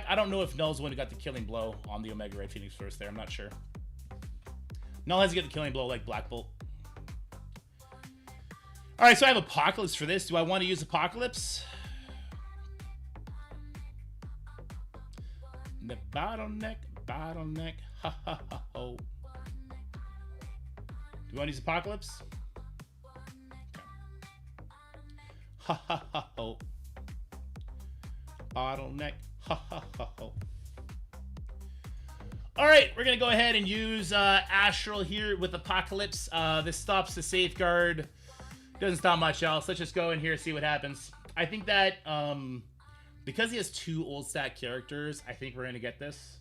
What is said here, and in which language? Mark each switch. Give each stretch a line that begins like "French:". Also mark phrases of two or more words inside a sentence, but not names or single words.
English: I don't know if Null's the one who got the killing blow on the Omega Red Phoenix first there. I'm not sure. Null has to get the killing blow like Black Bolt. All right, so I have Apocalypse for this. Do I want to use Apocalypse? The bottleneck, ha ha ha ho. Do you want to use Apocalypse? Okay. Ha ha ha ho. Bottleneck, ha ha ha ho. All right, we're gonna go ahead and use Astral here with Apocalypse. This stops the safeguard. Doesn't stop much else. Let's just go in here and see what happens. I think that because he has 2 old stack characters, I think we're gonna get this.